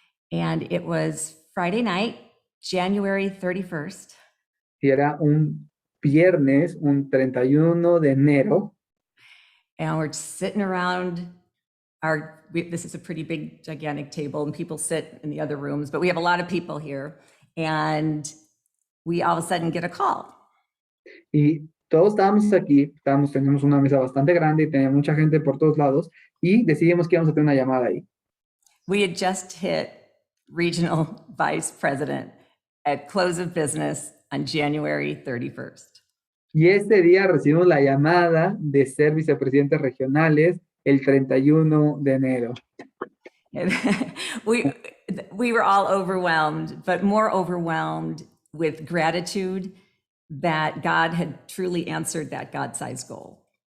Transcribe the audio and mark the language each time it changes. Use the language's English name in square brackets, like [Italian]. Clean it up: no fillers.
[English] And it was Friday night, January 31st. [Spanish] Y era un viernes, un 31 de enero. [English] And we're sitting around this is a pretty big, gigantic table, and people sit in the other rooms, but we have a lot of people here. And we all of a sudden get a call. [Spanish] Y todos estábamos aquí, teníamos una mesa bastante grande y tenía mucha gente por todos lados, y decidimos que íbamos a tener una llamada ahí. [English] We had just hit regional vice president at close of business on January 31st. [Spanish] Y ese día recibimos la llamada de ser vicepresidentes regionales el 31 de enero. [English] And we were all overwhelmed, but more overwhelmed with gratitude that God had truly answered that God-sized goal.